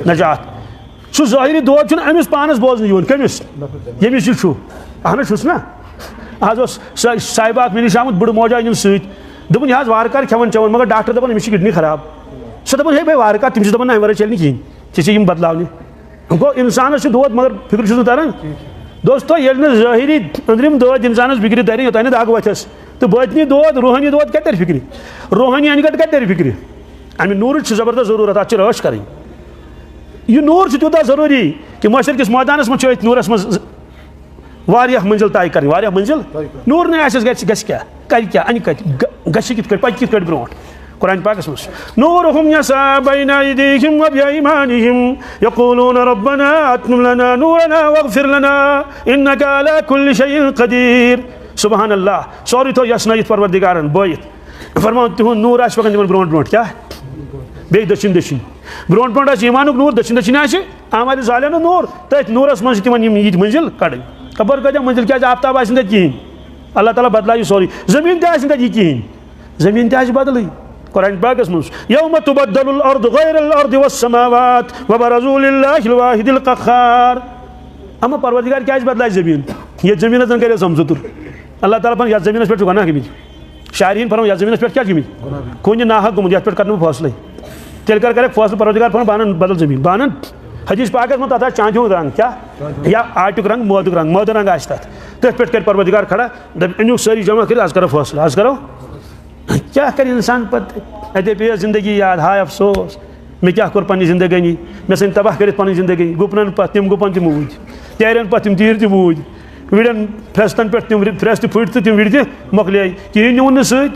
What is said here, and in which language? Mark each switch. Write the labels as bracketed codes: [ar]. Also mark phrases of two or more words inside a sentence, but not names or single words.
[ks] نجات سُہ ظٲہری دود چھُنہٕ أمِس پانس بوزنہٕ یِوان کٔمِس ییٚمِس یہِ چھُ اہن حظ چھُس نا آز اوس صاحبہ اکھ مےٚ نِش آمُت بٕڑٕ موجا أنِم سۭتۍ دوٚپُن یہِ حظ وارٕ کارٕ کھٮ۪وان چٮ۪وان مگر ڈاکٹر دپان أمِس چھِ کِڈنی خراب سۄ دپان ہے بھاے وارٕ کارٕ تِم چھِ دپان نہ اَمہِ ورٲے چلہِ نہٕ کِہینۍ ژےٚ چھِ یِم بدلاونہِ گوٚو اِنسانس چھُ دود مگر فِکر چھُس نہٕ تران دوستو ییٚلہِ نہٕ ظٲہری أنٛدرِم دٲدۍ اِنسانس فِکرِ ترِ یوٚتانۍ نہٕ دگ وۄتھٮ۪س تہٕ بٲطنی دود روحٲنی دود کتہِ ترِ فِکرِ روحٲنی انہِ گٔٹ کتہِ ترِ فِکرِ امہِ نوٗرٕچ چھِ زبردست ضروٗرت اتھ چھِ رٲچھ کرٕنۍ یہِ نوٗر چھُ تیوٗتاہ ضروٗری کہِ معاشر کِس مٲدانس منٛز چھِ أتھۍ نوٗرس منٛز واریاہ منزل طے کریں واریاہ منزل نور نے آسس گژھِ کیٛاہ کرِ کیٛاہ انہِ کتہِ گژھِ کِتھ کٔٹھۍ پکہِ کِتھ کٔٹھۍ برونٛٹھ قرآن پاکس منٛز [ar] نورهم يسعى بين أيديهم وبأيمانهم يقولون ربنا أتمم لنا نورنا واغفر لنا إنك على كل شيء قدير سبحان اللہ [ks] سورُے تھوٚو یَژنٲیِتھ پروردِگارن بٲیِتھ فرمان تِہُنٛد نوٗر آسہِ پکان تِمن برونٛٹھ برونٛٹھ کیٛاہ بیٚیہِ دٔچھِنۍ دٔچھِنۍ برونٛٹھ برونٛٹھ آسہِ ایٖمانُک نوٗر دٔچھِنۍ دٔچھِنۍ آسہِ اعمالِ صالحہ ہُنٛد نوٗر تٔتھۍ نوٗرس منٛز چھِ تِمن یِم یِتھۍ منزِل کڑٕنۍ خبر کۭتیاہ منزِل کیٛازِ آفتاب آسہِ نہٕ تتہِ کِہینۍ اللہ تعالیٰ بدلایہِ سورُے زٔمیٖن تہِ آسہِ نہٕ تتہِ یہِ کِہینۍ زٔمیٖن تہِ آسہِ بدلٕے قرآن پاکس منٛز [ar] یوم تبدل الارض غیر الارض والسماوات وبرزوا للہ الواحد القہار [ks] اما پروردگار کیٛازِ بدلایہِ زٔمیٖن یتھ زٔمیٖنس زن کرے سمزُتُر اللہ تعالیٰ پنُن یتھ زٔمیٖنس پٮ۪ٹھ چھُ گۄناہ گٔمٕتۍ شارحیٖن فرماوان یتھ زٔمیٖنس پٮ۪ٹھ کیٛاہ چھِ گٔمٕتۍ خوٗنہِ ناحق گوٚمُت یتھ پٮ۪ٹھ کرٕ نہٕ بہٕ فٲصلے تیٚلہِ کرکھ فٲصلہٕ پروردگار فرماوان بہٕ انن بدل زٔمیٖن بہٕ انن حدیث پاکس منٛز تتھ آسہِ چاندِ ہُنٛد رنٛگ کیٛاہ یا آٹُک رنٛگ مٲدُک رنٛگ مٲدٕ رنٛگ آسہِ تتھ تٔتھۍ پٮ۪ٹھ کرِ پروردگار کھڑا دپہِ أنِو سٲری جمع کٔرِتھ آز کرو فٲصلہٕ آز کرو کیٛاہ کرِ انسان پتہٕ اتے پیٚیس زندگی یاد ہاے افسوس مےٚ کیٛاہ کوٚر پننہِ زندگٲنی مےٚ ژھٕنۍ تباہ کٔرِتھ پنٕنۍ زندگی گُپنن پتہٕ تِم گُپن تہِ موٗدۍ تیرٮ۪ن پتہٕ تِم تیٖر تہِ موٗدۍ وِرٮ۪ن فرٛستن پٮ۪ٹھ تِم فرٛس تہِ پھٕٹۍ تہٕ تِم وِرِ تہِ مۄکلے کِہینۍ نیوٗن نہٕ